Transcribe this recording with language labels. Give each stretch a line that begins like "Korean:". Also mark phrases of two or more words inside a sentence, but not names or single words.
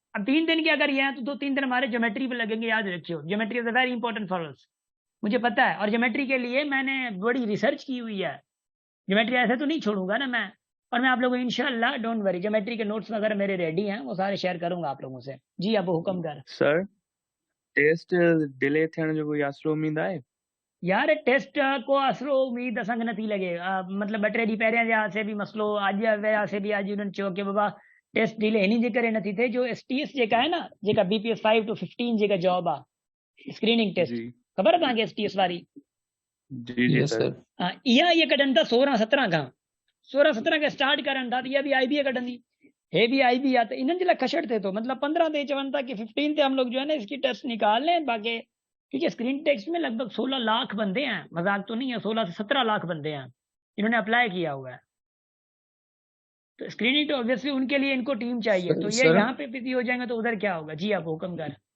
Hindi: अब 3 दिन के अगर ये हैं तो 2-3 दिन हमारे ज्योमेट्री पे लगेंगे, याद रखियो,
English: geometry is very important for us,
Hindi: मुझे पता है। और ज्योमेट्री के लिए मैंने बड़ी रिसर्च की हुई है, ज्योमेट्री ऐसे तो नहीं छोड़ूंगा ना मैं। और मैं आप लोगों को इंशाल्लाह
English: don't worry,
Hindi: ज्योमेट्री के नोट्स वगैरह मेरे रेडी हैं, वो सारे शेयर करूंगा आप लोगों से। जी अब हुक्म कर सर
English: test delay
Sindhi: थियण जो कोई आसरो उम्मीद आहे? यार टेस्ट को असरो उम्मीद असांखे नथी लॻे मतिलबु ॿ टे ॾींहं पहिरियां जे आसे बि मसलो अॼु वियासीं बि अॼु उन्हनि चयो की बाबा
English: test delay
Sindhi: हिन जे करे नथी थिए जो STS जेका आहे न जेका BPS 5 to 15 जेका जॉब आहे
English: screening test
Sindhi: जी ख़बर आहे तव्हांखे STS वारी जी जी यस सर। सर। इहा कढनि था 16-17 खां 16-17 खां स्टार्ट करनि था त इहा बि IB कढंदी हे भी IB आहे त इन्हनि जे लाइ खशड़ थिए थो मतिलबु 15 ते चवनि था कि
Hindi: 15 ते हम लोग जो है ना इसकी टेस्ट निकाल लें बाकी क्योंकि
English: screen test
Hindi: में लगभग 16 लाख बंदे हैं मजाक तो नहीं है 16 से 17 लाख बंदे हैं इन्होंने अप्लाई किया हुआ है तो स्क्रीनिंग तो ऑब्वियसली उनके लिए इनको टीम चाहिए सर तो ये सर यहाँ पे बिजी हो जाएंगे तो उधर क्या होगा जी आप हुक्म कर